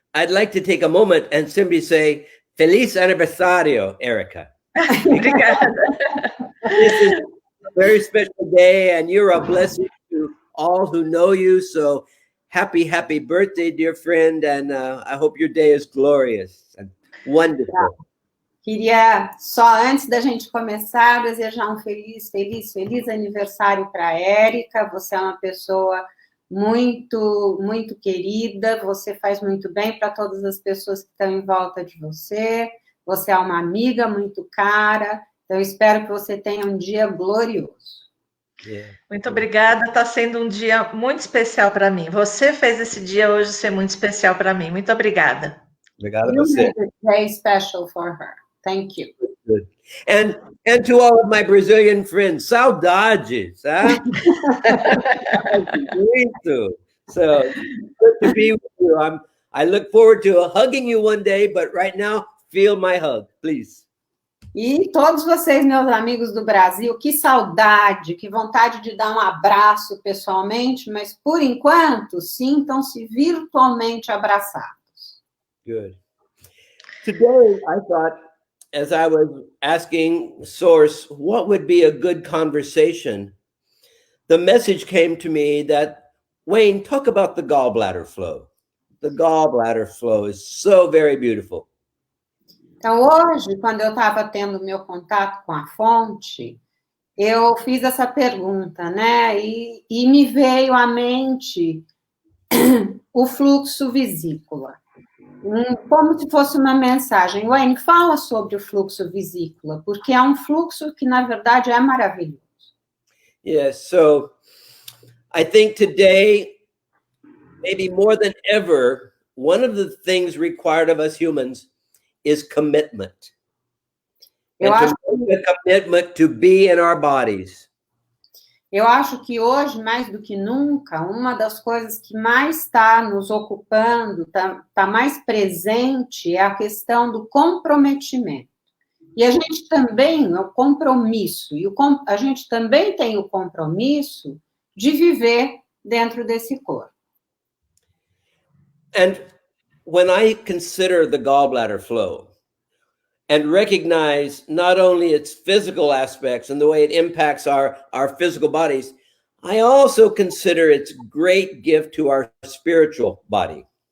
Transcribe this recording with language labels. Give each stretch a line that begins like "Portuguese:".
English: I'd like to take a moment and simply say,
Portuguese: Feliz aniversario,
English: Erica.
Portuguese: Obrigada.
English: This is a very special day, and you're a blessing to all who know you. So happy, happy birthday, dear friend. And I hope your day is glorious and wonderful.
Portuguese: Queria, só antes da gente começar, desejar um feliz aniversário para a Érica. Você é uma pessoa muito, muito querida, você faz muito bem para todas as pessoas que estão em volta de você, você é uma amiga muito cara, então eu espero que você tenha um dia glorioso. Muito obrigada, está sendo um dia muito especial para mim. Você fez esse dia hoje ser muito especial para mim. Muito obrigada. Obrigado a
English: You
Portuguese: você.
English: made it very special for her. Thank you. Good. And to all of my Brazilian friends, saudades, huh? So good to be with you. I look forward to hugging you one day, but right now, feel my hug, please.
Portuguese: E todos vocês, meus amigos do Brasil, que saudade, que vontade de dar um abraço pessoalmente, mas por enquanto, sintam-se virtualmente abraçados.
English: Good. Today, I thought, as I was asking Source, what would be a good conversation? The message came to me that, Wayne, talk about the gallbladder flow. The gallbladder flow is so very beautiful.
Portuguese: Então, hoje, quando eu estava tendo meu contato com a fonte, eu fiz essa pergunta, né? E me veio à mente o fluxo vesícula. Como se fosse uma mensagem. Wayne, fala sobre o fluxo vesícula, porque é um fluxo que, na verdade, é maravilhoso.
English: Yes, so I think today, maybe more than ever, one of the things required of us humans is commitment.
Portuguese: Eu
English: And
Portuguese: acho
English: to make a commitment to be in our bodies.
Portuguese: Eu acho que hoje, mais do que nunca, uma das coisas que mais está nos ocupando, está mais presente, é a questão do comprometimento. E a gente também, o compromisso, a gente também tem o compromisso de viver dentro desse corpo.
English: And when I consider the gallbladder flow and recognize not only its physical aspects and the way it impacts our physical bodies, I also consider its great gift to our spiritual body.